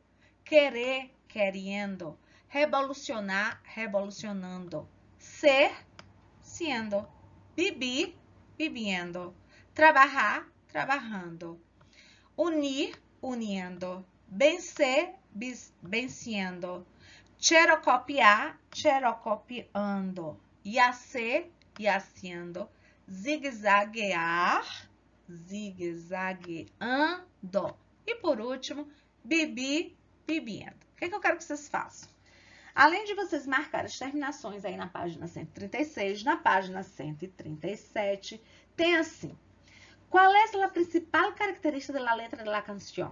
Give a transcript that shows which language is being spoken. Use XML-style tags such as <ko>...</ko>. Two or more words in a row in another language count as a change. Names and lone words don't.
<pt>Querer, querendo. Revolucionar, revolucionando. Ser, sendo. Beber, bebendo. Trabalhar, trabalhando. Unir, unindo. Vencer, vencendo. Xerocopiar, xerocopiando.</pt> <es>Yacer, yaciendo.</es> <pt>Zigue-zaguear, zigue-zagueando. E por último, beber, bebendo. O que eu quero que vocês façam? Além de vocês marcar as terminações aí na página 136, na página 137, tem assim. Qual é a principal característica da letra da canção?</pt>